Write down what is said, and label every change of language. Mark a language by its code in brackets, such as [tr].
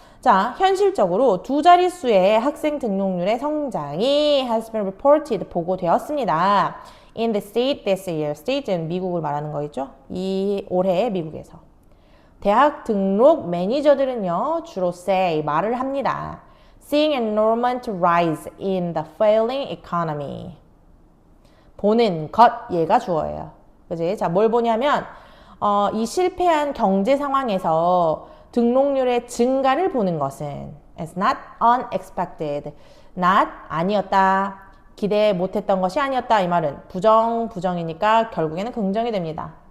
[ko] 자, 현실적으로 두 자릿수의 학생 등록률의 성장이 [en] has been reported [ko] 보고되었습니다. [en] In the state this year. [ko] state는 미국을 말하는 거겠죠? 올해 미국에서. 대학 등록 매니저들은요, 주로 say, 말을 합니다. [en] Seeing enrollment rise in the failing economy. [ko] 보는 것, 얘가 주어예요. 그지? 자, 뭘 보냐면, 이 실패한 경제 상황에서 등록률의 증가를 보는 것은 [en] It's not unexpected. [ko] not, 아니었다. 기대 못했던 것이 아니었다. 이 말은 부정이니까 결국에는 긍정이 됩니다.